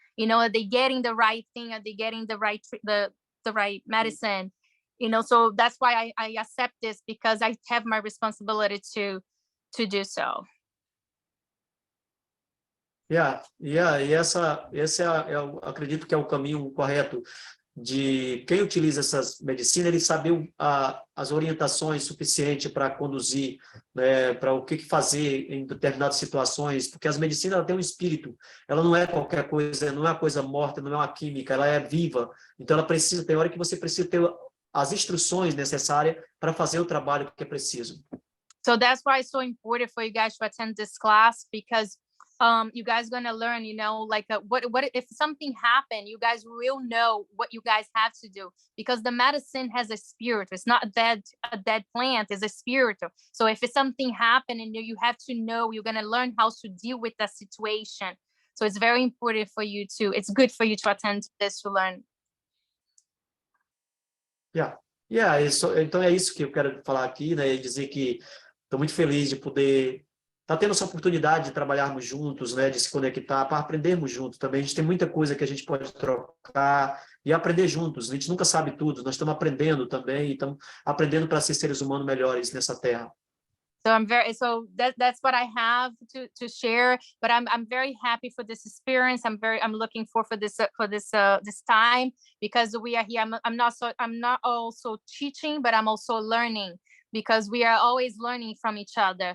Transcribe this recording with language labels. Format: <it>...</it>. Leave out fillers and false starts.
<en>Are they getting the right thing? Are they getting the right medicine? So that's why I accept this, because I have my responsibility to do so.</en> <pt>Esse eu acredito que é o caminho correto de quem utiliza essas medicinas, ele saber as orientações suficientes para conduzir, né, para o que fazer em determinadas situações, porque as medicinas ela têm um espírito, ela não é qualquer coisa, não é uma coisa morta, não é uma química, ela é viva, então ela precisa, tem hora que você precisa ter as instruções necessárias para fazer o trabalho que é preciso.</pt> <en>So that's why it's so important for you guys to attend this class, because you guys are gonna learn, like what if something happened, you guys will know what you guys have to do, because the medicine has a spirit. It's not a dead plant, it's a spirit. So if it's something happened and you have to know, you're gonna learn how to deal with that situation. So it's very important for you to, it's good for you to attend this to learn.</en> <pt>Então é isso que eu quero falar aqui, né, e dizer que estou muito feliz de poder estar tendo essa oportunidade de trabalharmos juntos, né, de se conectar, para aprendermos juntos também. A gente tem muita coisa que a gente pode trocar e aprender juntos. A gente nunca sabe tudo, nós estamos aprendendo também, estamos aprendendo para ser seres humanos melhores nessa terra.</pt> <en>So that's what I have to share, but I'm very happy for this experience. I'm looking for this time, because we are here. I'm not also teaching, but I'm also learning, because we are always learning from each other.</en>